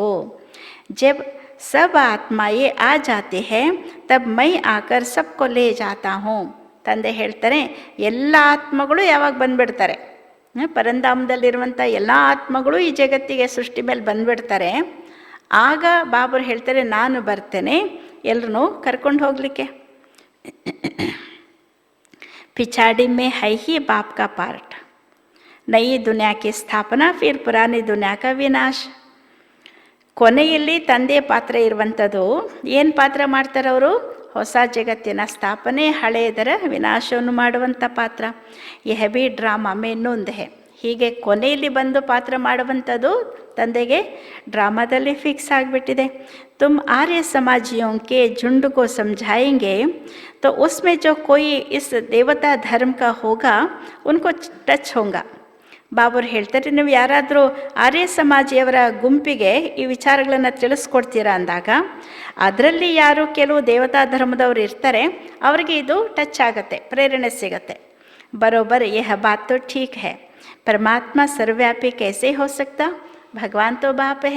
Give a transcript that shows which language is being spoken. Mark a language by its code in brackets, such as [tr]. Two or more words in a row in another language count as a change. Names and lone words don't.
[hi] जब सब आत्माएँ आ जाती हैं तब मैं आकर सबको ले जाता हूँ. [kn] ತಂದೆ ಹೇಳ್ತಾರೆ, ಎಲ್ಲ ಆತ್ಮಗಳು ಯಾವಾಗ ಬಂದುಬಿಡ್ತಾರೆ, ಪರಂಧಾಮದಲ್ಲಿರುವಂಥ ಎಲ್ಲ ಆತ್ಮಗಳು ಈ ಜಗತ್ತಿಗೆ ಸೃಷ್ಟಿ ಮೇಲೆ ಬಂದುಬಿಡ್ತಾರೆ. ಆಗ ಬಾಬರು ಹೇಳ್ತಾರೆ, ನಾನು ಬರ್ತೇನೆ ಎಲ್ಲರೂ ಕರ್ಕೊಂಡು ಹೋಗಲಿಕ್ಕೆ. [hi] पिछाड़ी में है ही बाप का पार्ट. नई दुनिया की स्थापना, फिर पुरानी दुनिया का विनाश. [kn] ಕೊನೆಯಲ್ಲಿ ತಂದೆ ಪಾತ್ರ ಇರುವಂಥದ್ದು. ಏನು ಪಾತ್ರ ಮಾಡ್ತಾರೆ ಅವರು? ಹೊಸ ಜಗತ್ತಿನ ಸ್ಥಾಪನೆ, ಹಳೆಯದರ ವಿನಾಶವನ್ನು ಮಾಡುವಂಥ ಪಾತ್ರ. [hi] यह भी ड्रामा में नूँध है. [kn] ಹೀಗೆ ಕೊನೆಯಲ್ಲಿ ಬಂದು ಪಾತ್ರ ಮಾಡುವಂಥದ್ದು ತಂದೆಗೆ ಡ್ರಾಮಾದಲ್ಲಿ ಫಿಕ್ಸ್ ಆಗಿಬಿಟ್ಟಿದೆ. [hi] तुम आर्य समाजियों के झुंड को समझाएंगे तो उसमें जो कोई इस देवता धर्म का होगा उनको टच होगा. [kn] ಬಾಬರು ಹೇಳ್ತಾರೆ, ನೀವು ಯಾರಾದರೂ ಆರ್ಯ ಸಮಾಜಿಯವರ ಗುಂಪಿಗೆ ಈ ವಿಚಾರಗಳನ್ನು ತಿಳಿಸ್ಕೊಡ್ತೀರಾ ಅಂದಾಗ ಅದರಲ್ಲಿ ಯಾರು ಕೆಲವು ದೇವತಾ ಧರ್ಮದವರು ಇರ್ತಾರೆ, ಅವರಿಗೆ ಇದು ಟಚ್ ಆಗುತ್ತೆ, ಪ್ರೇರಣೆ ಸಿಗುತ್ತೆ. [hi] बराबर यह बात तो ठीक है, परमात्मा सर्वव्यापी कैसे हो सकता, भगवान तो बाप है.